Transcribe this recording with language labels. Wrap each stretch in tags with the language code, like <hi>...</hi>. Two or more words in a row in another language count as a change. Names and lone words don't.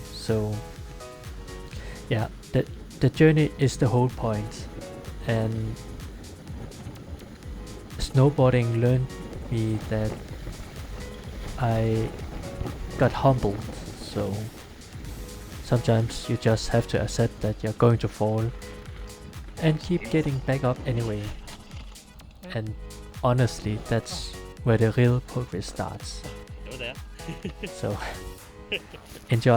<en>So yeah, the journey is the whole point, and snowboarding learned me that I got humbled. So sometimes you just have to accept that you're going to fall and keep getting back up anyway. And honestly, that's where the real progress starts.</en> <da>Det var der.</da> <en>So enjoy.</en>